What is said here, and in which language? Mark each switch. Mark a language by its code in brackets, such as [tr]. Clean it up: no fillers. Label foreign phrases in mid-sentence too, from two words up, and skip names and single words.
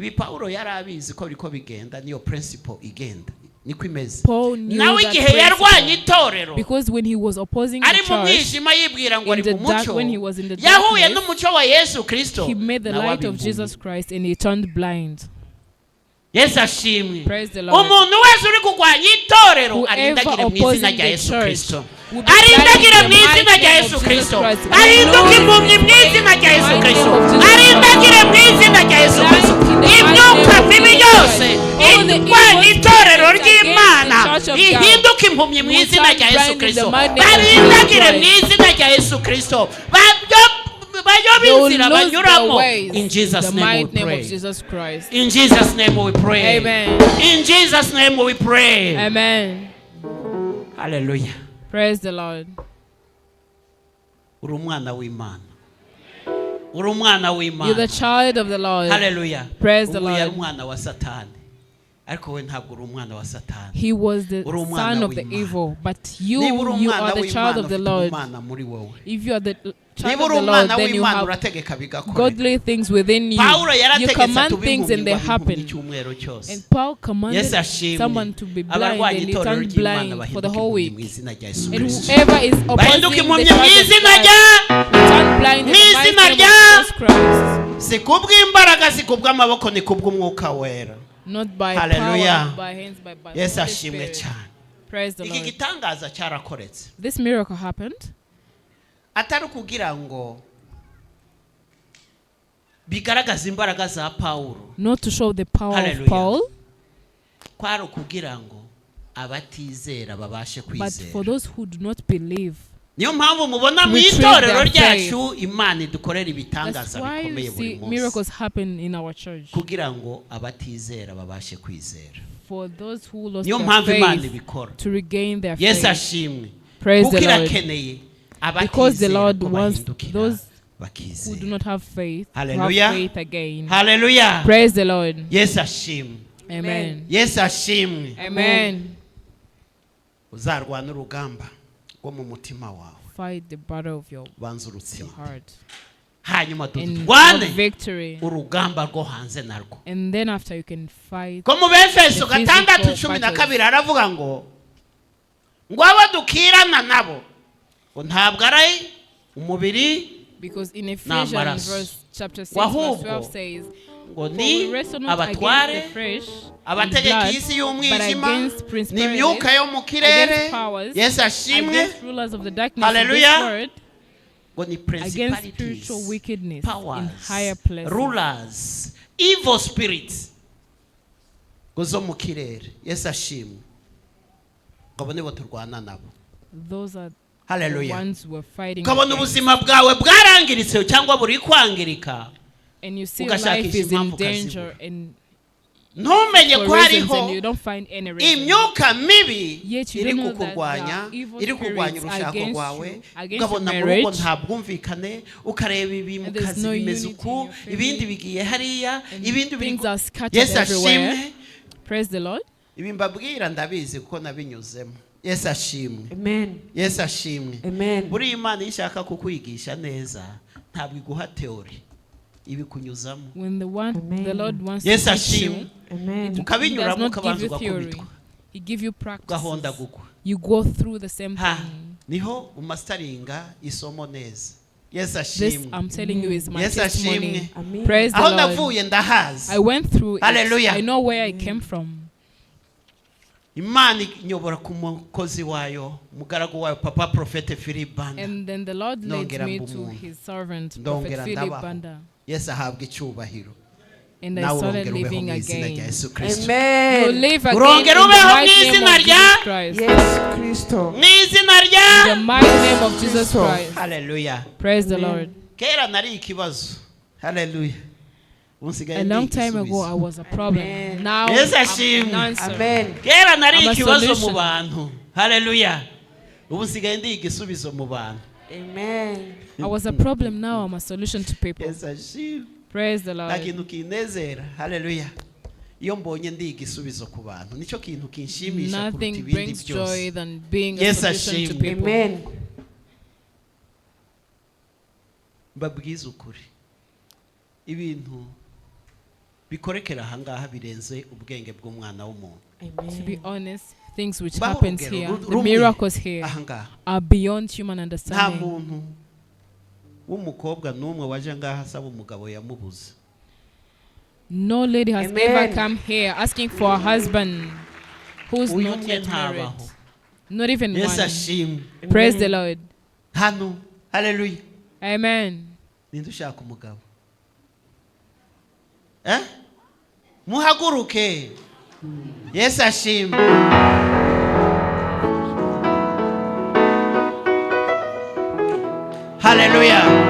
[en] Paul knew that principle, because when he was opposing the church, in the dark, when he was in the darkness, he met the light of Jesus Christ and he turned blind. [rw] Yes, ashimwe. [en] Praise the Lord. [rw] Umuntu wese uri kugwanya itorero arindagire mu izina rya Yesu Kristo. Arindagire mu izina rya Yesu Kristo. Arinduke impumyi mu izina rya Yesu Kristo. Arindagire mu izina rya Yesu Kristo. Imyuka mibi yose irwanya itorero ry'Imana ihinduke impumyi mu izina rya Yesu Kristo. Arindagire mu izina rya Yesu Kristo. [en] They will lose their ways. In Jesus' name we pray. Jesus Christ. In Jesus' name we pray. Amen. In Jesus' name we pray. Amen. Hallelujah. Praise the Lord. [rw] Uri umwana w'Imana. Uri umwana w'Imana. [en] You're the child of the Lord. Hallelujah. Praise the Lord. [rw] Yari umwana wa Satani. Ariko we ntabwo uri umwana wa Satani. [en] He was the son of the evil, but you are the child of the Lord. If you are the child of the Lord, then you have godly things within you. You command things and they happen. And Paul commanded someone to be blind and he turned blind for the whole week. And whoever is opposing the church of God, turn blind in the mighty name of Jesus Christ. Not by Hallelujah. power, by hands, by Yes, the Spirit. Praise the [rw] Iki [en] Lord. [rw] gitangaza cyarakoretse. [en] This miracle happened. [rw] Atari kugira ngo bigaragaza imbaraga za Paulo. [en] Not to show the power Hallelujah. of Paul. [rw] Kwari kugira ngo abatizera babashe kwizera. [en] But for those who do not believe. [rw] Niyo mpamvu mubona mu itorero ryacu Imana idukorera ibitangaza bikomeye buri munsi. [en] Miracles happen in our church. [rw] Kugira ngo abatizera babashe kwizera. [en] For those who lost [rw] niyo [en] their [rw] mpamvu Imana [en] faith [rw] ibikora. [en] to regain their Yes, faith. [rw] ashimwe. [en] Praise the Lord. [rw] Irakeneye [en] Because the Lord wants [rw] bahindukira [en] those who [rw] bakizera. [en] do not have faith to have Hallelujah. faith again. Hallelujah. Praise the Lord. Yes, [rw] ashimwe. [en] Amen. [rw] Yes, ashimwe. [en] Amen. [rw] Uzarwana urugamba rwo mu mutima wawe. [en] Fight the battle of your heart. [rw] Hanyuma [en] And [rw] tudwane [en] victory. [rw] urugamba rwo hanze narwo. [en] And then after you can fight. [rw] Ko mu Befeso 6:12 aravuga ngo abo dukirana nabo ntabwo ari umubiri. [en] Because in Ephesians verse chapter 6 verse 12 says, [rw] ngo ni abatware abategeka isi y'umwijima n'imyuka yo mu kirere. Yes, ashimwe. Hallelujah. ngo ni [en] principalities, powers, rulers, evil spirits. [rw] ngo zo mu kirere. Yesu ashimwe. Ngo nibo turwana nabo. [en] Those are Hallelujah. the ones who are fighting. [rw] Kabona ubuzima bwawe bwarangiritse cyangwa buri kwangirika. [en] And you see your life is in danger and [rw] ntumenye ko hariho imyuka mibi iri kukurwanya, iri kurwanya urushako rwawe, ukabona mu rugo nta bwumvikane, ukareba ibi mu kazi bimeze uku, ibindi bigiye hariya, ibindi biri. Yesu ashimwe. [en] Praise the Lord. [rw] Ibi mbabwira ndabizi kuko nabinyuzemo. Yesu ashimwe. [en] Amen. [rw] Yesu ashimwe. [en] Amen. [rw] Buri Imana ishaka kukwigisha neza ntabwo iguha teori. Ibikunyuzamo. [en] When the Lord wants to teach you, He does not give you theory. He gives you practice. You go through the same thing. [rw] Niho umastaringa isomo neza. [en] Yes, this I'm telling you is my testimony. Praise the Lord. I went through it. Hallelujah. I know where I came from. [rw] Imana nyobora ku mukozi wayo, mugaragu wayo Papa Prophet Philip Banda. [en] And then the Lord led me to his servant Prophet Philip Banda. Yes, [rw] ahabwe icyubahiro. [en] And I started living again. Amen. You live again in the mighty name of Jesus Christ. Yes, Kristo. In the mighty name of Jesus Christ. Hallelujah. Praise the Lord. [rw] Kera nari ikibazo. [en] Hallelujah. A long time ago I was a problem. Amen. Now yes, I'm an answer. Amen. [rw] Kera nari ikibazo mu bantu. [en] Hallelujah. [rw] Ubu nsigaye ndi igisubizo mu bantu. [en] Amen. I was a problem, now I'm a solution to people. [rw] Yes, ashimwe. [en] Praise the Lord. [rw] Nakintu kinezera. Hallelujah. Iyo mbonye ndi igisubizo ku bantu nico kintu kinshimisha kuruta [en] nothing [rw] ibindi [en] brings [rw] byose. [en] joy than being a solution to people. Amen. [rw] Mbabwiza ukuri. Ibintu bikorekera ahangaha birenze ubwenge bw'umwana w'umuntu. [en] To be honest, things which happens here, the miracles here, are beyond human understanding. [rw] Nta muntu w'umukobwa n'umwe waje ngaha asaba umugabo yamubuze. [en] No lady has ever come here asking for a husband who's not yet married. Not even one. Praise the Lord. [rw] Hano. Hallelujah. [en] Amen. [rw] Ninde ushaka umugabo? Muhaguruke. Yes, ashimwe. Hallelujah.